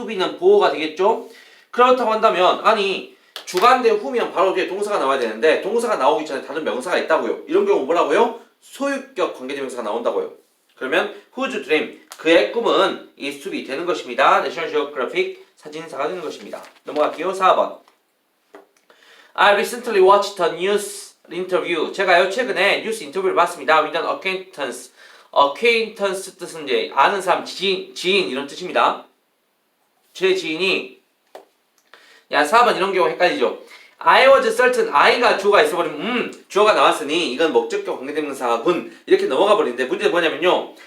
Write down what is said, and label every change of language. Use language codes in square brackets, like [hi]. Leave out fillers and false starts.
[ko] to be는 보어가 되겠죠? 그렇다고 한다면 아니 주관대 who면 바로 뒤에 동사가 나와야 되는데 동사가 나오기 전에 다른 명사가 있다고요. 이런 경우 뭐라고요? 소유격 관계대명사가 나온다고요. 그러면 whose dream 그의 꿈은 is to be 되는 것입니다. National Geographic 사진사가 되는 것입니다. 넘어갈게요. [en] 4번 I recently watched a news interview. [ko] 제가요 최근에 뉴스 인터뷰를 봤습니다. [en] With an acquaintance. [ko] acquaintance 뜻은 이제 아는 사람, 지인 이런 뜻입니다. 제 지인이 4번 이런 경우 헷갈리죠. [en] I was certain [ko] I가 주어가 있어버리면 주어가 나왔으니 이건 목적격 관계대명사군 이렇게 넘어가 버리는데 문제는 뭐냐면요.